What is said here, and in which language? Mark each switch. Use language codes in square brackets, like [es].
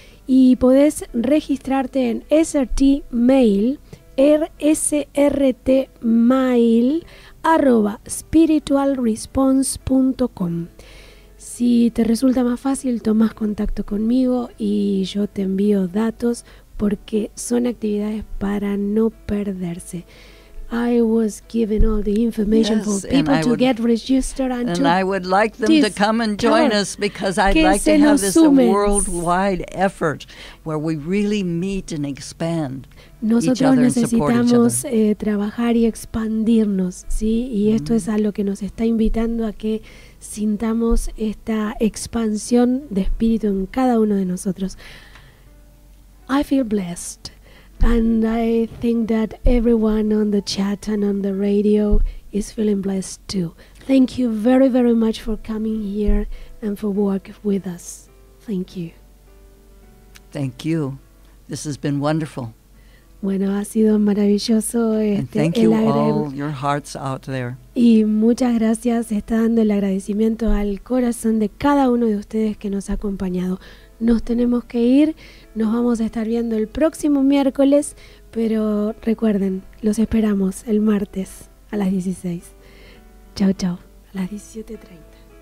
[es] Y podés registrarte en srtmail@spiritualresponse.com. Si te resulta más fácil, tomas contacto conmigo y yo te envío datos porque son actividades para no perderse. [en] I was given all the information for people to get registered and I would like them to come and join us because I'd like to have this a worldwide effort where we really meet and expand. [es] Nosotros necesitamos trabajar y expandirnos, ¿sí? Y esto es a lo que nos está invitando a que sintamos esta expansión de espíritu en cada uno de nosotros. [en] I feel blessed. And I think that everyone on the chat and on the radio is feeling blessed too. Thank you very, very much for coming here and for working with us. Thank you. Thank you. This has been wonderful. [es] Bueno, ha sido maravilloso. [en] And thank you all your hearts out there. [es] Y muchas gracias. Está dando el agradecimiento al corazón de cada uno de ustedes que nos ha acompañado. Nos tenemos que ir, nos vamos a estar viendo el próximo miércoles, pero recuerden, los esperamos el martes a las 16. Chao, chao, a las 17:30.